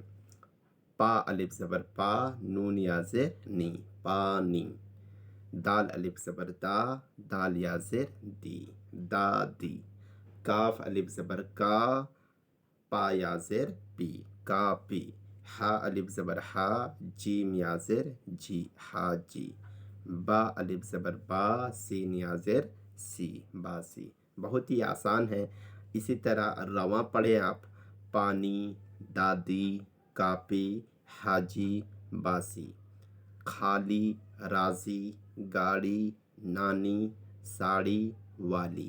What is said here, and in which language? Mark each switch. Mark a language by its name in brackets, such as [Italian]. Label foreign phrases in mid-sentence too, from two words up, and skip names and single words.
[Urdu] پا الف زبر پا، نون یا زیر نی، پانی۔ دال الف زبر دا، دال یا زیر دی، دادی۔ کاف الف زبر کا، پا یا زیر پی، کاپی۔ ہا الف زبر ہا، جیم یا زیر جی، حاجی۔ با الف زبر با، سین یا زیر سی، باسی۔ بہت ہی آسان ہے۔ اسی طرح رواں پڑھیں آپ، پانی، دادی، کاپی، حاجی، باسی۔ خالی، راضی، گاڑی، نانی، ساڑی، والی۔